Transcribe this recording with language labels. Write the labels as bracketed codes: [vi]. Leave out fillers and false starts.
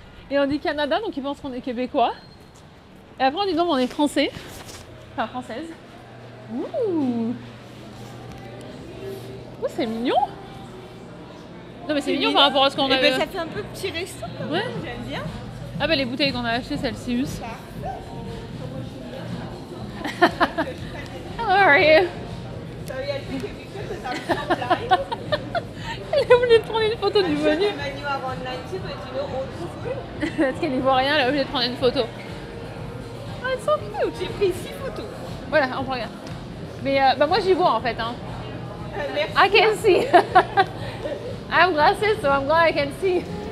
[fr] Et on dit Canada, donc ils pensent qu'on est québécois. Et après, on dit non, on est français. Enfin, française. Ouh! Oh, c'est mignon! Non, mais c'est mignon par rapport à ce qu'on avait. Ça fait un peu petit resto. Ouais. J'aime bien. Ah, bah les bouteilles qu'on a achetées, c'est le Sius. [en] How are you? Sorry, I think if you could, because I'm so blind. [fr] Elle a voulu prendre une photo du menu. [en] The menu are online too, but you know, old food. [fr] Parce qu'elle n'y voit rien, elle a voulu prendre une photo. [en] Ah, it's so cute! [fr] J'ai pris 6 photos. Voilà, on regarde. Mais bah moi j'y vois en fait. Hein. Merci. [en] I can see. I have glasses, so I'm glad I can see.